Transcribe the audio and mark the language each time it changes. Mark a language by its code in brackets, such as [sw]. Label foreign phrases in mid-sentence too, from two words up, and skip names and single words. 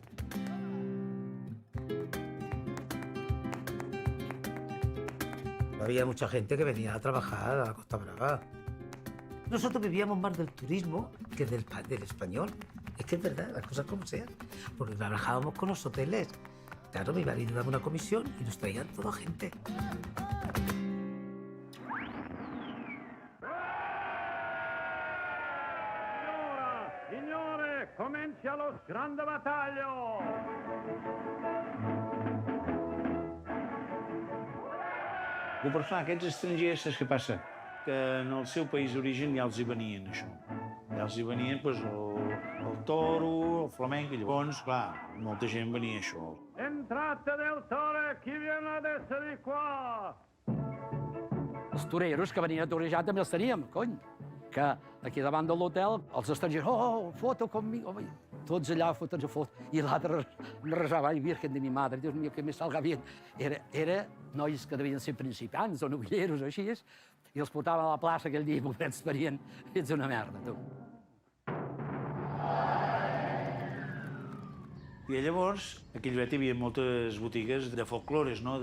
[es] Había mucha gente que venía a trabajar a la Costa Brava. Nosotros vivíamos más del turismo que del español. Es que es verdad, las cosas como sean. Porque trabajábamos con los hoteles. Claro, mi marido daba una comisión y nos traían toda gente. [it] Signore, comincia lo grande battaglio! [ca] Proporcionar aquests estrangers, saps què passa? Que en el seu país d'origen ja els hi venien això. Ja els hi venien pues, el toro, el flamenc, i llavors, clar, molta gent venia això. [it] Entrate del toro, qui viene adesso di qua? [ca] Els toreros que venien a torejar també els teníem, cony. Que aquí davant de l'hotel, els estrangers, oh, [es] foto conmigo. [ca] Tots allà fotos a foto. I l'altre resava, ai, [es] virgen de mi madre, Dios mío, que me salga bien. [ca] Era nois que devien ser principiants o novilleros o així, i els portaven a la plaça aquell dia, pobrets, farien, ets una merda, tu. I llavors, aquí hi havia moltes botigues de folclores, no?